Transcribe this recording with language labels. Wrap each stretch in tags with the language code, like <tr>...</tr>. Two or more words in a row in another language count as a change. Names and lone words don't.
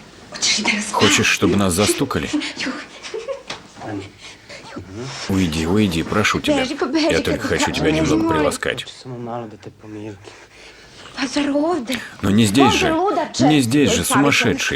<ru>Хочешь, чтобы нас застукали? Уйди, уйди, прошу тебя. Я только хочу тебя немного приласкать.</ru> <sr>Samo malo da te pomirim. Pa zar ovde?</sr> <ru>Но не здесь же.</ru> <sr>Ludače.</sr> <ru>Не здесь же, сумасшедший.</ru>